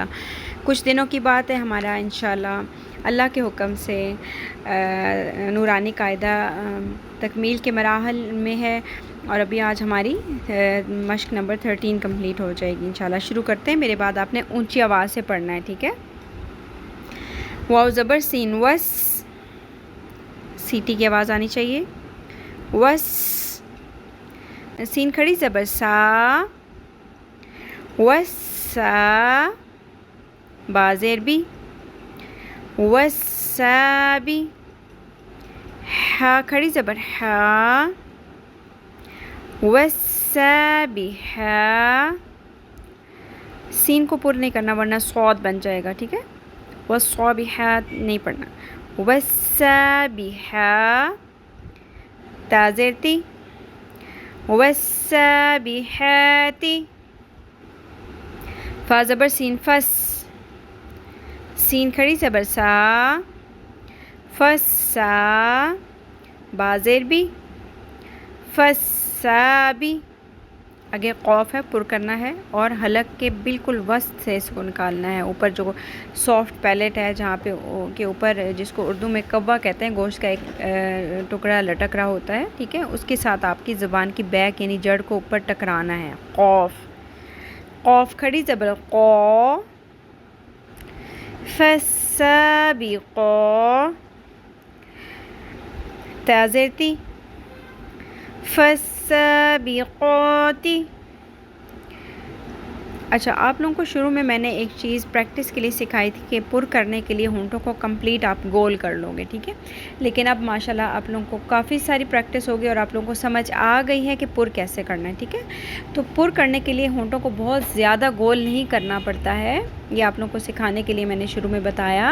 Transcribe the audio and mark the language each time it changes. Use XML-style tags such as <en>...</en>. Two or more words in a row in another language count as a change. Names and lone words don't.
<ur>کچھ دنوں کی بات ہے ہمارا انشاءاللہ اللہ کے حکم سے نورانی قاعدہ تکمیل کے مراحل میں ہے، اور ابھی آج ہماری مشق نمبر 13 کمپلیٹ ہو جائے گی انشاءاللہ۔ شروع کرتے ہیں، میرے بعد آپ نے اونچی آواز سے پڑھنا ہے، ٹھیک ہے؟ واو زبر سین وس، سیٹی کی آواز آنی چاہیے، وس۔ سین کھڑی زبر سا، وسا، با زیر بی، وسابی، ہا کھڑی زبر ہا، وسابحا۔ سین کو پر نہیں کرنا ورنہ صاد بن جائے گا، ٹھیک ہے؟ وصابحات نہیں پڑھنا، وسابحا، تا زیر تی، وسابحاتی۔ فا زبر سین فس، سین کھڑی زبر سا، فسا، با زیر بی، فسابی۔ آگے قوف ہے، پر کرنا ہے، اور حلق کے بالکل وسط سے اس کو نکالنا ہے۔ اوپر جو</ur> <en>soft palate</en> <ur>ہے جہاں پہ کے اوپر، جس کو اردو میں کوا کہتے ہیں، گوشت کا ایک ٹکڑا لٹک رہا ہوتا ہے، ٹھیک ہے؟ اس کے ساتھ آپ کی زبان کی بیک یعنی جڑ کو اوپر ٹکرانا ہے۔ قوف، قوف کھڑی زبر قو، فالسابقا، تا زیر تی، فالسابقاتی۔ اچھا، آپ لوگوں کو شروع میں نے ایک چیز پریکٹس کے لیے سکھائی تھی کہ پر کرنے کے لیے ہونٹوں کو کمپلیٹ آپ گول کر لو گے، ٹھیک ہے؟ لیکن اب ماشاءاللہ آپ لوگوں کو کافی ساری پریکٹس ہوگی اور آپ لوگوں کو سمجھ آ گئی ہے کہ پر کیسے کرنا ہے، ٹھیک ہے؟ تو پر کرنے کے لیے ہونٹوں کو بہت زیادہ گول نہیں کرنا پڑتا ہے، یہ آپ لوگوں کو سکھانے کے لیے میں نے شروع میں بتایا۔</ur>